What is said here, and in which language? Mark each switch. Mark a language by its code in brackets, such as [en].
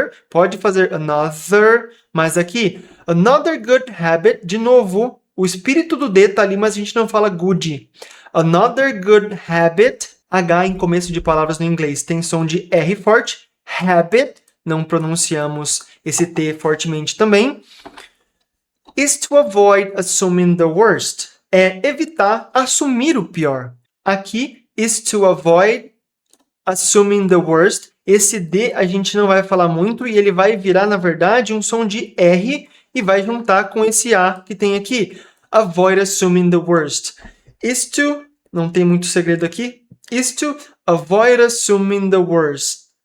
[pt] Pode fazer another, mas aqui, [en] another good habit, [pt] de novo, o espírito do D tá ali, mas a gente não fala good. [en] Another good habit, [pt] H em começo de palavras no inglês tem som de R forte. Habit, não pronunciamos esse T fortemente também. [en] Is to avoid assuming the worst. [pt] É evitar assumir o pior. [en] Aqui, is to avoid assuming the worst. [pt] Esse D a gente não vai falar muito e ele vai virar, na verdade, um som de R e vai juntar com esse A que tem aqui. [en] Avoid assuming the worst. Is to, [pt] não tem muito segredo aqui, [en] is to avoid assuming the worst.